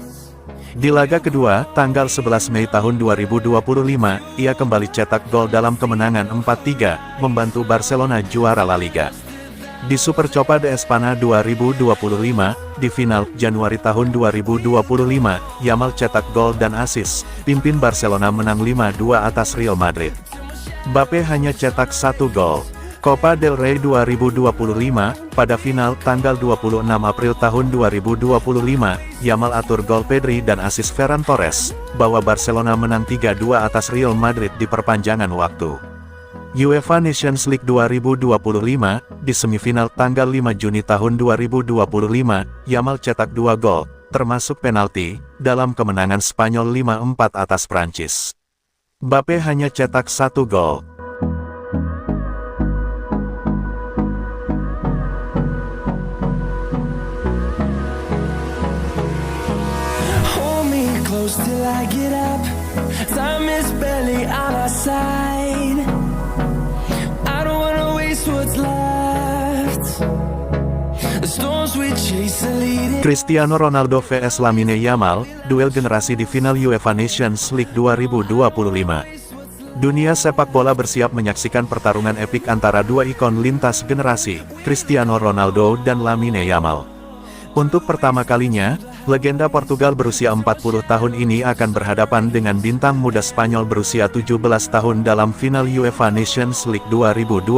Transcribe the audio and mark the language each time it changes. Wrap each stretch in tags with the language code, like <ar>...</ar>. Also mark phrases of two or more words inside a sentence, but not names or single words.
<id>Di laga kedua, tanggal 11 Mei tahun 2025, ia kembali cetak gol dalam kemenangan 4-3, membantu Barcelona juara La Liga. Di Super Copa de Espana 2025, di final, Januari tahun 2025, Yamal cetak gol dan assist, pimpin Barcelona menang 5-2 atas Real Madrid. Mbappe hanya cetak 1 gol. Copa del Rey 2025, pada final, tanggal 26 April tahun 2025, Yamal atur gol Pedri dan assist Ferran Torres, bawa Barcelona menang 3-2 atas Real Madrid di perpanjangan waktu. UEFA Nations League 2025, di semifinal tanggal 5 Juni tahun 2025, Yamal cetak 2 gol, termasuk penalti, dalam kemenangan Spanyol 5-4 atas Prancis. Mbappe hanya cetak 1 gol.</id> <en>Till I get up, time is barely on our side. I don't wanna waste what's left. The storms we chase are leading.</en> <id>Cristiano Ronaldo vs Lamine Yamal, duel generasi di final UEFA Nations League 2025. Dunia sepak bola bersiap menyaksikan pertarungan epik antara dua ikon lintas generasi, Cristiano Ronaldo dan Lamine Yamal. Untuk pertama kalinya, legenda Portugal berusia 40 tahun ini akan berhadapan dengan bintang muda Spanyol berusia 17 tahun dalam final UEFA Nations League 2025.</id>